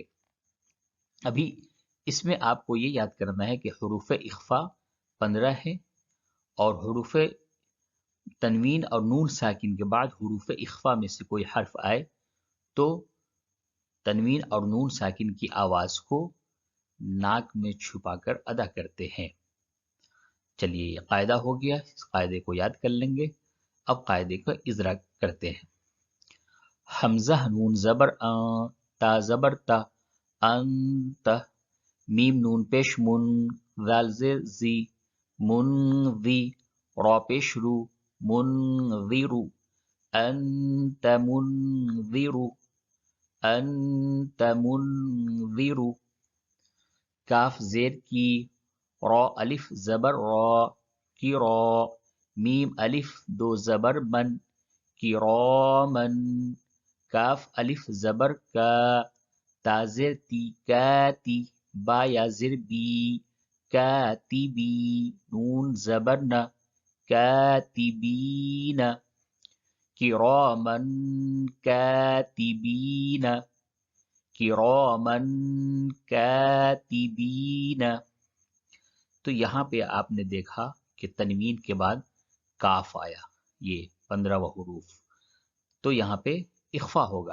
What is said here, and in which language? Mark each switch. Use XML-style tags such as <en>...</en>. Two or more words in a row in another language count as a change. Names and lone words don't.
<ur>ابھی اس میں آپ کو یہ یاد کرنا ہے کہ حروف اخفا 15 ہیں، اور حروف تنوین اور نون ساکن کے بعد حروف اخفا میں سے کوئی حرف آئے تو تنوین اور نون ساکن کی آواز کو ناک میں چھپا کر ادا کرتے ہیں۔ چلیے یہ قاعدہ ہو گیا، اس قاعدے کو یاد کر لیں گے۔ اب قاعدے کا اجرا کرتے ہیں۔ حمزہ نون زبر آن، تا زبر تا، انت، میم نون پیش من، ذال زیر زی، منذی، را پیش رو،</ur> <ar>منذر، انت منذر، انت منذر،</ar> <ur>کاف زیر کی، را الف زبر را، کی را، میم الف 2 زبر من، کرامن، کاف الف زبر کا، تا زیر تی، کاتی، با یا زیر بی، کاتبی، نون زبر نا، کاتبین،</ur> <ar>کرامن کاتبین، کرامن کاتبین۔</ar> <ur>تو یہاں پہ آپ نے دیکھا کہ تنوین کے بعد کاف آیا، یہ 15 حروف، تو یہاں پہ اخفا ہوگا۔</ur>